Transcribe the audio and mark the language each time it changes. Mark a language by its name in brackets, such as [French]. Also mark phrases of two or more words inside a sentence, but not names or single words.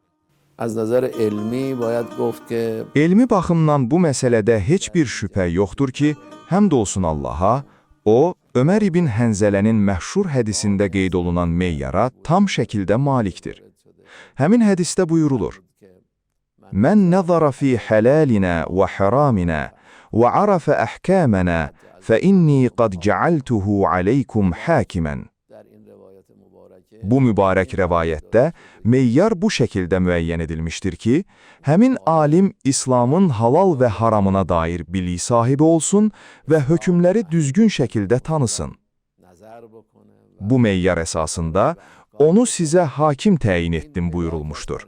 [Azerbaijani] Elmi baxımdan bu məsələdə heç bir şübhə yoxdur ki, həmd olsun Allaha, o, Ömər ibn Hənzələnin məşhur hədisində qeyd olunan meyyara tam şəkildə malikdir. Həmin hədisdə buyurulur: [Arabic] من نظر في حلالنا وحرامنا وعرف أحكامنا فَإِنِّي قَدْ جَعَلْتُهُ عَلَيْكُمْ حَاكِمًا. [Azerbaijani] Bu mübarək rəvayətdə meyyar bu şəkildə müəyyən edilmişdir ki, həmin alim İslamın halal və haramına dair bilik sahibi olsun və hökmləri düzgün şəkildə tanısın. Bu meyyar əsasında onu sizə hakim təyin etdim buyurulmuşdur.